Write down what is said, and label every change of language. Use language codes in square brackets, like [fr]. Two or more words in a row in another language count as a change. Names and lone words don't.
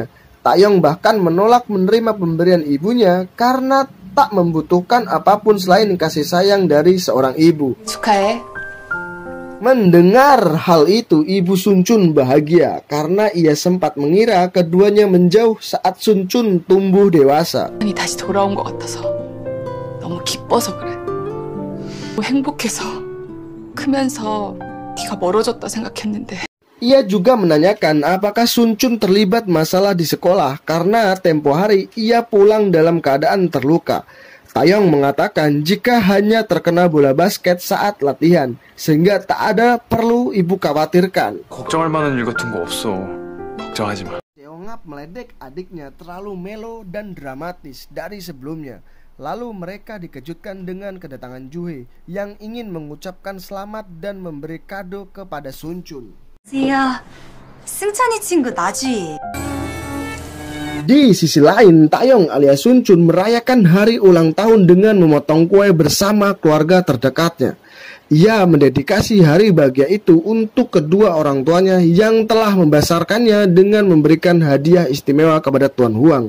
[id] Taeyong bahkan menolak menerima pemberian ibunya karena tak membutuhkan apapun selain kasih sayang dari seorang ibu. [ko] 축하해. [id] Mendengar hal itu, ibu Sunchun bahagia karena ia sempat mengira keduanya menjauh saat Sunchun tumbuh dewasa. [ko] 다시 돌아온 것 같아서 너무 기뻐서 그래. 행복해서 크면서 네가 멀어졌다 생각했는데. [id] Ia juga menanyakan apakah Sunchun terlibat masalah di sekolah karena tempo hari ia pulang dalam keadaan terluka. Taeyong mengatakan jika hanya terkena bola basket saat latihan, sehingga tak ada perlu ibu khawatirkan. [ko] 걱정할 만한 일 같은 거 없어. 걱정하지 마. [id] Seongap meledek adiknya terlalu melo dan dramatis dari sebelumnya. Lalu mereka dikejutkan dengan kedatangan Juhe yang ingin mengucapkan selamat dan memberi kado kepada Sunchun. [ko] 지야, 승찬이 친구 나지. [id] Di sisi lain, Taeyong alias Sunchun merayakan hari ulang tahun dengan memotong kue bersama keluarga terdekatnya. Ia mendedikasi hari bahagia itu untuk kedua orang tuanya yang telah membesarkannya dengan memberikan hadiah istimewa kepada Tuan Huang.